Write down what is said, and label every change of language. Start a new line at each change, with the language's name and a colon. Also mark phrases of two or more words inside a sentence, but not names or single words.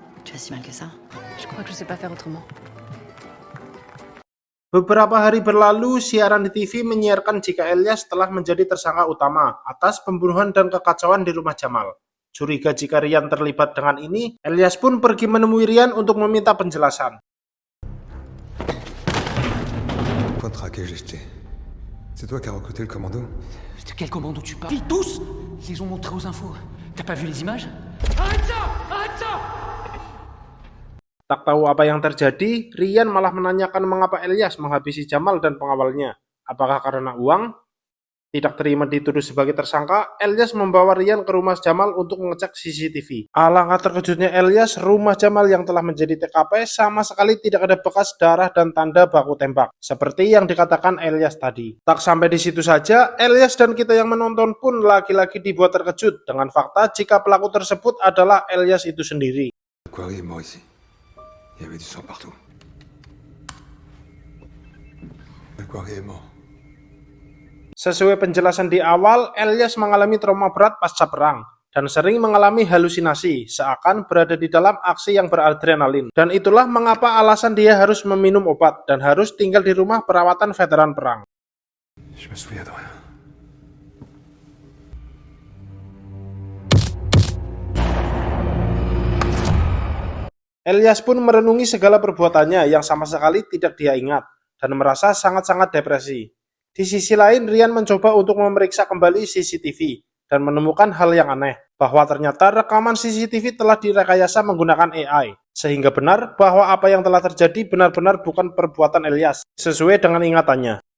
French: Tu fais si mal que ça. Je crois que je sais pas faire autrement.
Indonesian: Beberapa hari berlalu, siaran di TV menyiarkan jika Elias telah menjadi tersangka utama atas pembunuhan dan kekacauan di rumah Jamal. Curiga jika Rian terlibat dengan ini, Elias pun pergi menemui Rian untuk meminta penjelasan.
French: Point traqué, j'ai jeté. C'est toi qui as recruté le commando? De quel commando tu parles? Ils tous! Ils les ont montrés aux infos. T'as pas vu les images? Arrête ça! Arrête ça!
Indonesian: Tak tahu apa yang terjadi, Rian malah menanyakan mengapa Elias menghabisi Jamal dan pengawalnya. Apakah karena uang? Tidak terima dituduh sebagai tersangka, Elias membawa Rian ke rumah Jamal untuk mengecek CCTV. Alangkah terkejutnya Elias, rumah Jamal yang telah menjadi TKP sama sekali tidak ada bekas darah dan tanda baku tembak, seperti yang dikatakan Elias tadi. Tak sampai di situ saja, Elias dan kita yang menonton pun lagi-lagi dibuat terkejut dengan fakta jika pelaku tersebut adalah Elias itu sendiri.
French: Aquari est mort ici. Il y avait du sang partout. Aquari est mort.
Indonesian: Sesuai penjelasan di awal, Elias mengalami trauma berat pasca perang dan sering mengalami halusinasi seakan berada di dalam aksi yang beradrenalin. Dan itulah mengapa alasan dia harus meminum obat dan harus tinggal di rumah perawatan veteran perang.
French: Je me souviens de rien.
Indonesian: Elias pun merenungi segala perbuatannya yang sama sekali tidak dia ingat dan merasa sangat-sangat depresi. Di sisi lain, Rian mencoba untuk memeriksa kembali CCTV dan menemukan hal yang aneh, bahwa ternyata rekaman CCTV telah direkayasa menggunakan AI, sehingga benar bahwa apa yang telah terjadi benar-benar bukan perbuatan Elias, sesuai dengan ingatannya.